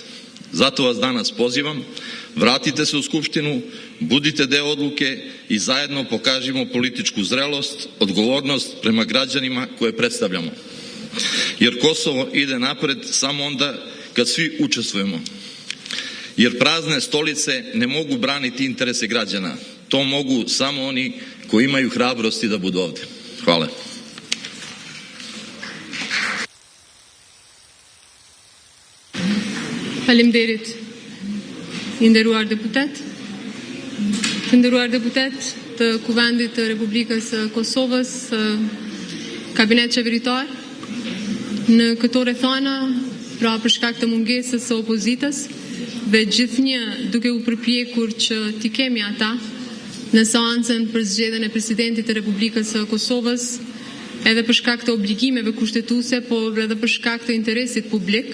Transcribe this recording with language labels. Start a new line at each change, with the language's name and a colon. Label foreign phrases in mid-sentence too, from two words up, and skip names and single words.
Serbian: Zato vas danas pozivam, vratite se u Skupštinu, budite deo odluke i zajedno pokažimo političku zrelost, odgovornost prema građanima koje predstavljamo. Jer Kosovo ide napred samo onda kad svi učestvujemo. Jer prazne stolice ne mogu braniti interese građana. To mogu samo oni koji imaju hrabrosti da budu ovde. Hvala.
Albanian: Faleminderit, i nderuar deputet. Të nderuar deputet të Kuvendit të Republikës së Kosovës, kabinet qeveritar, në këto rrethana, pra për shkak të mungesës së opozitës dhe gjithnjë duke u përpjekur që t'i kemi ata në seancën për zgjedhjen e presidentit të Republikës së Kosovës, edhe për shkak të obligimeve kushtetuese, por edhe për shkak të interesit publik.